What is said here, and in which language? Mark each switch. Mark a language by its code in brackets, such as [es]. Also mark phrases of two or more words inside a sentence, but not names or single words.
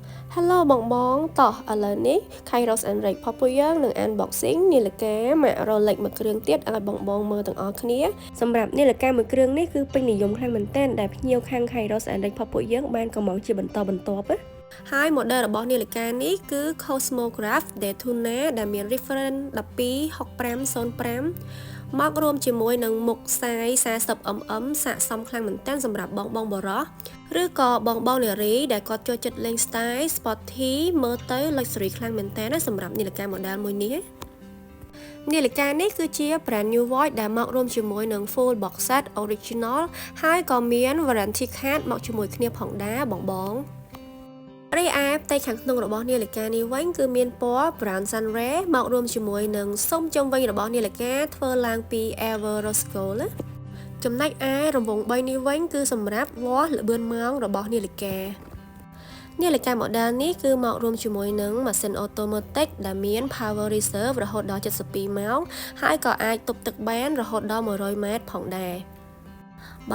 [km] Hello បងតោះឥឡូវនេះ Kairos and Rake ផុសពួកយើងនឹង unboxing នាឡិកា Mac Rolex មួយគ្រឿងទៀតឲ្យបងមើលទាំងអស់គ្នាសម្រាប់នាឡិកាមួយគ្រឿងនេះគឺពេញនិយមខ្លាំងមែនទែនដែលភ្ញៀវខាង Kairos and Rake ផុសពួកយើងបានកំងជាបន្តបន្ទាប់ណាហើយ model របស់នាឡិកានេះគឺ Cosmograph Daytona ដែលមាន reference 126505មករួមជាមួយនឹងមុខ ខ្សែ 40mm ស័ក្តិសមខ្លាំងមែនទែនសម្រាប់បងបរោះឬក៏បងនារីដែលគាត់ចូលចិត្តលេង [en] style sporty [km] មើលទៅ luxury ខ្លាំងមែនទែនណាសម្រាប់នាឡិកា model មួយនេះនាឡិកានេះគឺជា [en] brand new watch [km] ដែលមករួមជាមួយនឹង [en] full box set original [km] ហើយក៏មាន warranty card មកជាមួយគ្នាផងដែរបងរីឯផ្ទៃខាងក្នុងរបស់នាឡិកានេះវិញគឺមានពណ៌ [en] brown sunray [km] មករួមជាមួយនឹងស៊ុមជុំវិញរបស់នាឡិកាធ្វើឡើងពី [en] ever rose gold [km] ណា ចំណែកឯរង្វង់3នេះវិញគឺសម្រាប់វាស់ល្បឿនម៉ោងរបស់នាឡិកានាឡិកា model នេះគឺមករួមជាមួយនឹងម៉ាស៊ីន automatic ដែល មាន [en] power reserve [km] រហូតដល់72ម៉ោងហើយក៏អាចទប់ទឹកបានរហូតដល់100ម៉ែត្រផងដែរបើ